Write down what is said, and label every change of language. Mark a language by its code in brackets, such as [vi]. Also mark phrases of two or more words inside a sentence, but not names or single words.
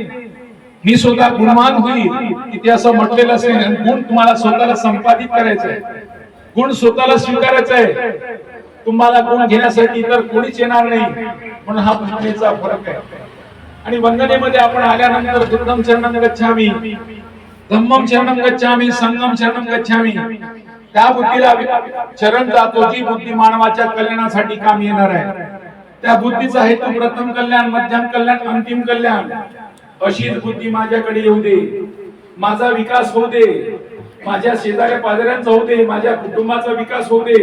[mr] मी स्वतः गुणवान होईल इथे असं म्हटलेलं असेल. गुण तुम्हाला स्वतःला संपादित करायचं आहे, गुण स्वतःला स्वीकारायचा आहे. तुम्हाला गुण घेण्यासाठी तर कोणीच येणार नाही. म्हणून हा भावनेचा फरक आहे. आणि वंदनेमध्ये आपण आल्यानंतर [pi] बुद्धं शरणं गच्छामि, धम्मं शरणं गच्छामि, संघं शरणं गच्छामि, [mr] त्या बुद्धीला चरण जातो जी बुद्धी मानवाच्या कल्याणासाठी काम येणार आहे. त्या बुद्धीचा हेतू प्रथम कल्याण, मध्यम कल्याण, अंतिम कल्याण. अशीच बुद्धी माझ्याकडे येऊ दे, माझा विकास होऊ दे, माझ्या शेजाऱ्या पाजाऱ्यांचा होऊ दे, माझ्या कुटुंबाचा विकास होऊ दे.